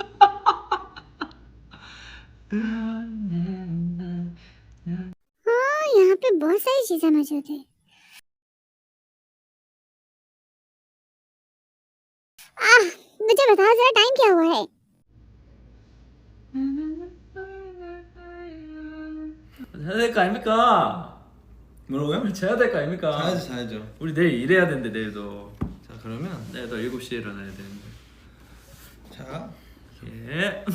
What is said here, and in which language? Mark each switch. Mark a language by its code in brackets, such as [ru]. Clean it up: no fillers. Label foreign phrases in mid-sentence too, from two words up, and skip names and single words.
[hi] हाँ यहाँ पे बहुत सारी चीजें मौजूद है। मुझे बताओ जरा टाइम क्या हुआ है? [ko] 자야 될 거 아닙니까? 뭐라고요? 자야 될 거 아닙니까? 자야죠, 자야죠. 우리 내일 일해야 되는데 내일도 자, 그러면 내일도 7시에 일어나야 되는데. 자, 예.